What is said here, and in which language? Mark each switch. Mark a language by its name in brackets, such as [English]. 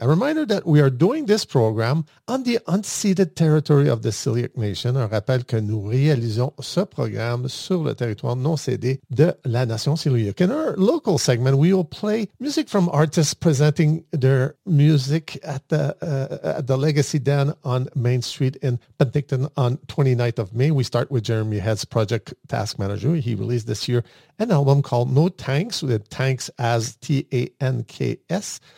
[English] A reminder that we are doing this program on the unceded territory of the Siliac Nation. [French] Un rappel que nous réalisons ce programme sur le territoire non cédé de la Nation Siliac. [English] In our local segment, we will play music from artists presenting their music at the Legacy Den on Main Street in Penticton on 29th of May. We start with Jeremy Head's project Task Manager. He released this year an album called No Tanks, with tanks as T-A-N-K-S.